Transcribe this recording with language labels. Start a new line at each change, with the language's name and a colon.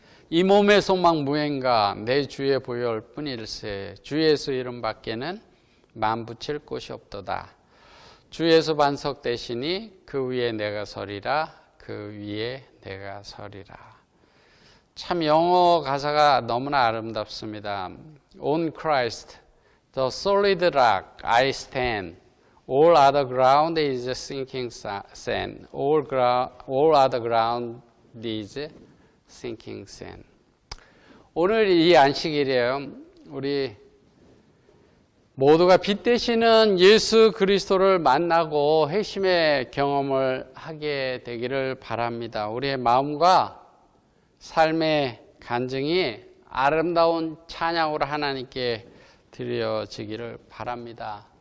Korean: 이 몸의 소망 무행가 내 주의 보혈 뿐일세 주 예수 이름 밖에는 만붙일 곳이 없도다. 주 예수 반석 대신이 그 위에 내가 서리라 그 위에 내가 서리라. 참 영어 가사가 너무나 아름답습니다.
English: On Christ, the solid rock I stand. All other ground is sinking sand. All other ground is sinking sand.
Korean: 오늘 이 안식일이에요. 우리 모두가 빛 되시는 예수 그리스도를 만나고 회심의 경험을 하게 되기를 바랍니다. 우리의 마음과 삶의 간증이 아름다운 찬양으로 하나님께 드려지기를 바랍니다.